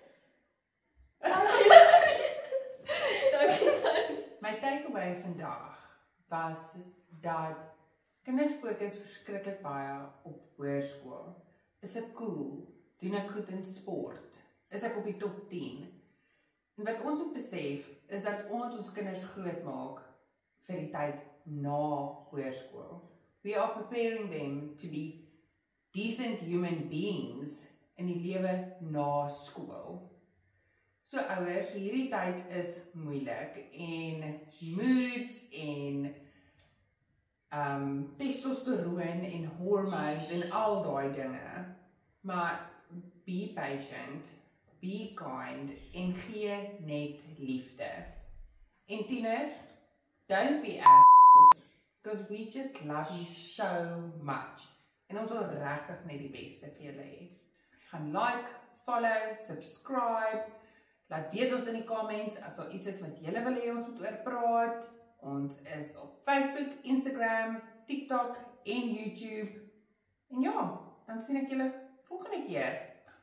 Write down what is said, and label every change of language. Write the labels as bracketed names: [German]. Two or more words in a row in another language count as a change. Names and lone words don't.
[Afrikaans] My takeaway vandag was dat kinders fokus verskriklik baie op hoërskool. Is ek cool? Doen ek goed in sport? Is ek op die top 10? En wat ons moet besef is dat ons kinders groot maak vir die tyd na hoërskool. [English] We are preparing them to be decent human beings in [Afrikaans] die lewe na skool. So ouers, hierdie tyd is moeilik en moods en testosteroon en hormones en al daai dinge. Maar [English] be patient, be kind [Afrikaans] en gee net liefde. En tieners, [English] don't be assholes, because we just love you so much. [Afrikaans] En ons wil regtig net die beste vir julle hê. Gaan [English] like, follow, subscribe. [Afrikaans] Laat weet ons in die comments as daar iets is wat julle wil hê ons moet oor praat. Ons is op Facebook, Instagram, TikTok en YouTube. En ja, dan sien ek julle volgende keer.